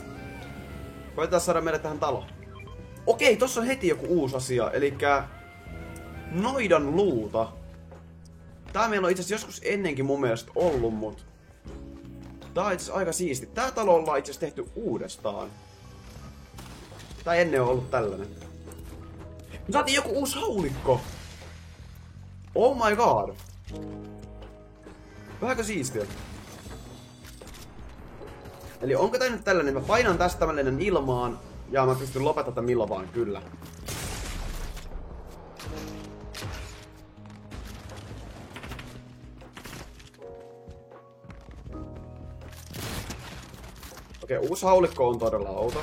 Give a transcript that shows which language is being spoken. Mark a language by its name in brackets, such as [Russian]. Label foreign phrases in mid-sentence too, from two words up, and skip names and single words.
[Finnish] Koitetaan saada meille tähän taloon. Okei, tossa on heti joku uusi asia, elikkä noidan luuta. Tää meillä on itse asiassa joskus ennenkin mun mielestä ollut, mut tää on itse asiassa aika siisti. Tää talo ollaan itse asiassa tehty uudestaan. Tää ennen on ollut tällainen. Me saatiin joku uusi haulikko! [English] Oh my god! [Finnish] Vähänkö siistiä? Eli onko tää nyt tällainen? Mä painan tästä, mä lennän ilmaan ja mä pystyn lopettamaan tätä milloin vaan, kyllä. Okei, uusi haulikko on todella outo.